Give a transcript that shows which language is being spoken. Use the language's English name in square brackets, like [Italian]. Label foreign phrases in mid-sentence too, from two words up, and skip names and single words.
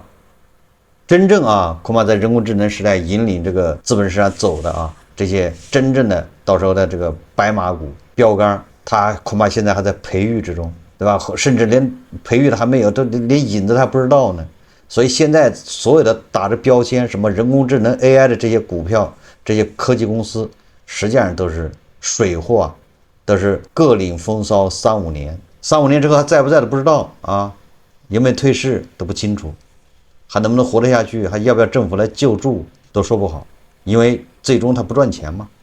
[Chinese] 真正恐怕在人工智能时代引領這個資本市場走的這些真正的到時候的這個白馬股標杆，它恐怕現在還在培育之中，對吧？甚至連培育的還沒有，都連影子還不知道呢。所以現在所有的打着標籤什麼人工智能 AI 的這些股票，這些科技公司，實際上都是水貨，都是各領風騷3-5年，3-5年之後還在不在都不知道啊，有沒有退市都不清楚，還能不能活得下去，還要不要政府來救助都說不好，因為最終它不賺錢嘛。